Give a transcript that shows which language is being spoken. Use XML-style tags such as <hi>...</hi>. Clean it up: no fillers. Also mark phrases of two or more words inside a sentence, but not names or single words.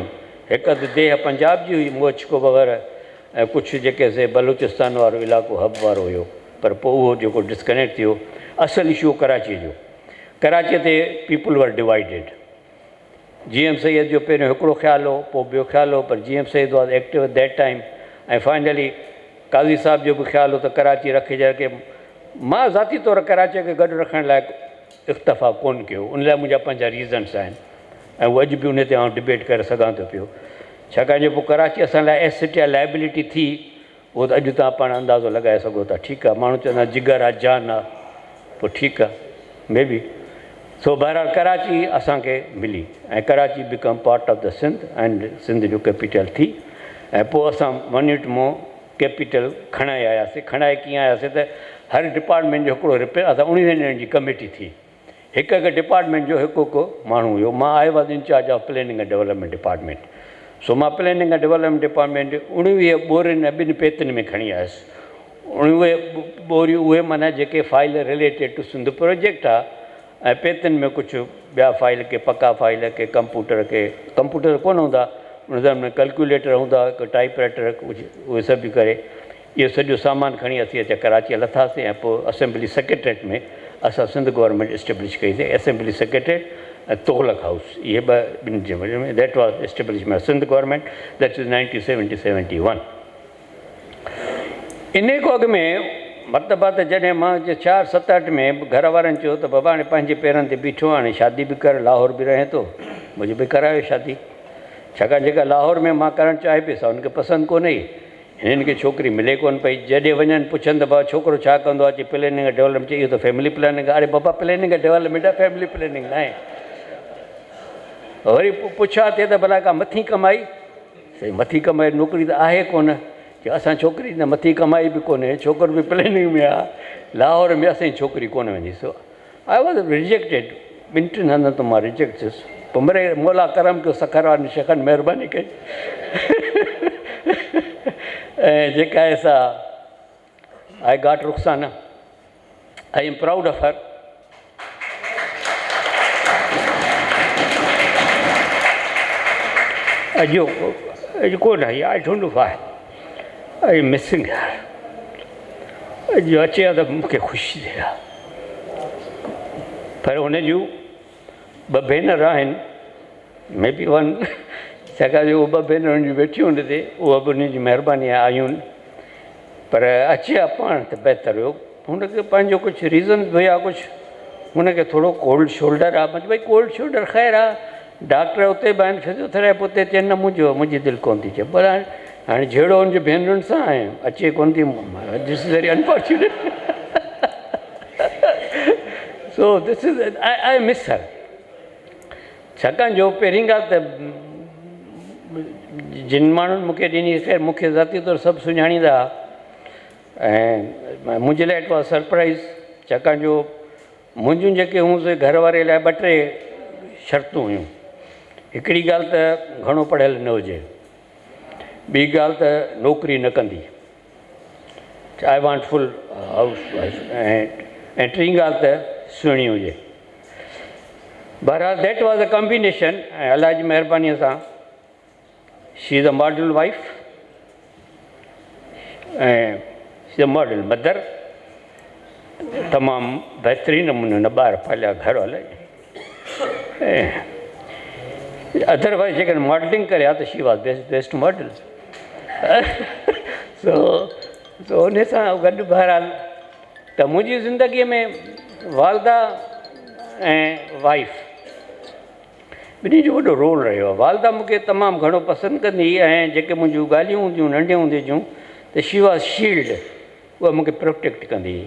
<sd>हिकु अधु देह पंजाब जी हुई, मोचको वग़ैरह, ऐं कुझु जेके से बलूचिस्तान वारो इलाइक़ो हब वारो हुयो। पर पोइ उहो जेको डिस्कनेक्ट थियो, असुलु इशू कराची जो। कराचीअ ते</sd> <en>people were divided.</en> <sd>GM सैयद जो पहिरियों हिकिड़ो ख़्यालु हो, पोइ ॿियो ख़्यालु हो, पर GM सैयद</sd> <en>was active at that time.</en> <sd>ऐं फाइनली काज़ी साहिब जो बि ख़्यालु हो त कराची रखिजे। के मां ज़ाती तौरु कराचीअ खे गॾु रखण लाइ इख़्तिफ़ा कोन कयो, उन लाइ मुंहिंजा पंहिंजा रीज़न्स आहिनि, ऐं उहो अॼु बि उन ते आउं डिबेट करे सघां थो पियो। छाकाणि जो पोइ कराची असां लाइ एसेट या लाइबिलिटी थी, उहो त अॼु तव्हां पाण अंदाज़ो लॻाए सघो था। ठीकु आहे, माण्हू चवंदा जिगर आहे, जान आहे, पोइ ठीकु आहे,</sd> <en>may be.</en> <sd>सो बहरहाल कराची असांखे मिली, ऐं कराची</sd> <en>become part of the Sindh and</en> <sd>सिंध जो कैपिटल थी। ऐं पोइ असां 1 यूनिट मां कैपिटल खणाए आयासीं। खणाए कीअं आयासीं त हर डिपार्टमेंट जो हिकिड़ो असां 19 ॼणनि जी कमेटी थी। हिकु हिकु डिपार्टमेंट जो हिकु हिकु माण्हू हुयो। मां</sd> <en>I was incharge of planning and development department.</en> <sd>सो मां</sd> <en>planning and development department</en> <sd>19 ॿोरियुनि ऐं 2 पेतियुनि में खणी आयुसि। 19 ॿोरियूं उहे माना जेके</sd> <en>file related to Sindh project</en> <sd>आहे, ऐं पेतियुनि में कुझु ॿिया फाइल के पका फाइल के कंप्यूटर कोन हूंदा, उन में कैलकुलेटर हूंदा, हिकु टाइपराइटर, कुझु उहे सभु करे इहो सॼो सामान खणी असीं अचे कराची लथासीं। ऐं पोइ</sd> <en>assembly secretariat</en> <sd>में असां सिंध गवर्नमेंट इस्टेब्लिश कईसीं।</sd> <en>assembly secretariat</en> <sd>ऐं तोगलक हाउस, इहे ॿिनि जे वजह में</sd> <en>that was establishment Sindh government, that is 1970-71.</en> <sd>इन खां अॻु में मतिलबु आहे त जॾहिं मां 4-7-8 में घर वारनि चयो त बाबा हाणे पंहिंजे पेरनि ते बीठो, हाणे शादी बि कर, लाहौर बि रहे थो, मुंहिंजी बि करायो शादी। छाकाणि जेका लाहौर में मां करणु चाहे पियो सा हुनखे पसंदि कोन्हे। हिननि खे छोकिरी मिले कोन पई। जॾहिं वञनि पुछनि त भाउ छोकिरो छा कंदो आहे, चई प्लेनिंग ऐं डेवलपमेंट। चई इहो त</sd> <en>family planning</en> <sd>आहे। अरे बाबा प्लेनिंग ऐं डेवलपमेंट आहे,</sd> <en>family planning</en> <sd>न आहे। वरी पुछा थिए त भला का मथी कमाई? साईं मथी कमाई नौकिरी त आहे कोन। की असां छोकिरी न मथी कमाई बि कोन्हे, छोकिरो बि प्लेनिंग में आहे, लाहौर में असांजी छोकिरी कोन वेंदी।</sd> <en>so I was rejected.</en> <sd>ॿिनि टिनि हंधि त मां रिजेक्ट थियुसि। पोइ मिड़े मोला करम कयो, सखर वारनि शखनि महिरबानी कई। ऐं जेका आहे सा</sd> <en>I got Rukhsana. I am proud of her.</en> <sd>अॼु कोन आई,</sd> <en>I don't know why I missing her.</en> <sd>अॼु अचे हा त मूंखे ख़ुशी थिए हा। पर हुन जूं ॿ भेनर आहिनि,</sd> <en>may be one,</en> <sd>छाकाणि जो ॿ भेनर हुनजी वेठियूं हुन ते, उहा बि उन जी महिरबानी आयूं आहिनि। पर अचे हा पाण त बहितर हुयो। हुनखे पंहिंजो कुझु रीज़न हुया, कुझु हुनखे थोरो</sd> <en>cold shoulder</en> <sd>आहे। मतलब भई</sd> <en>cold shoulder</en> <sd>ख़ैरु आहे, डॉक्टर उते बि आहिनि, फिजियोथेरेपी उते चवनि न मुंहिंजी दिलि कोन थी चए। पर हाणे जहिड़ो हुनजी भेनरुनि सां आहे, अचे कोन थी।</sd> <en>this is very unfortunate. so this is I miss her.</en> <sd>छाकाणि जो पहिरीं ॻाल्हि त जिन माण्हुनि मूंखे ॾिनी, ख़ैर मूंखे ज़ाती तौरु सभु सुञाणींदा। ऐं मुंहिंजे लाइ</sd> <en>it was surprise,</en> <sd>छाकाणि जो मुंहिंजूं जेके हुयूं से घर वारे लाइ ॿ टे शर्तूं हुयूं। हिकिड़ी ॻाल्हि त घणो पढ़ियल न हुजे, ॿी ॻाल्हि त नौकिरी न कंदी,</sd> <en>I want full house wife,</en> <sd>ऐं टीं ॻाल्हि त सुहिणी हुजे।</sd> <en>बहरहाल that was a combination.</en> <sd>ऐं अलाह जी महिरबानीअ सां</sd> <en>she is a model wife</en> <sd>ऐं</sd> <en>she is a model mother.</en> <sd>तमामु बहितरीनु नमूने न ॿार पालिया, घर हलाए। ऐं अदरवाइज़ जेकॾहिं मॉडलिंग करे हा त</sd> <en>she was best model.</en> <sd>सो उन सां गॾु बहरहाल त मुंहिंजी ज़िंदगीअ में वालदा ऐं वाइफ ॿिन्ही जो वॾो रोल रहियो आहे। वालदा मूंखे तमामु घणो पसंदि कंदी हुई, ऐं जेके मुंहिंजूं ॻाल्हियूं हूंदियूं नंढियूं हूंदियूं जूं त</sd> <en>she was shield,</en> <sd>उहा मूंखे प्रोटेक्ट कंदी हुई।</sd>